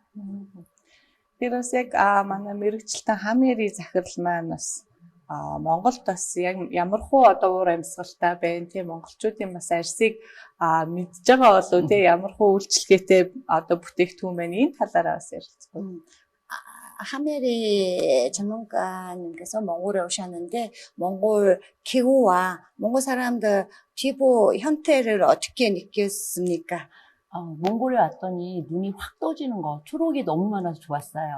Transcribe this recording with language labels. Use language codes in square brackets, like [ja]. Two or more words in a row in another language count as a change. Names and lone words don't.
[mn] Тэр бас яг манай мэргэжилтэн Хамери захирал маань бас Монголд бас яг ямархуу одоо уур амьсгалтай байна тийм монголчуудын бас арьсыг мэдж байгаа болов тийм ямархуу үйлчлэгээтэй одоо бүтээгдэхүүн байна. Энэ талаараа бас ярилцгаая. [ko] 하메리 전문가님께서 몽골에 오셨는데 몽골 기후와 몽골 사람들 피부 형태를 어떻게 느꼈습니까? 몽골에 왔더니 눈이 확 떠지는 거, 초록이 너무 많아서 좋았어요.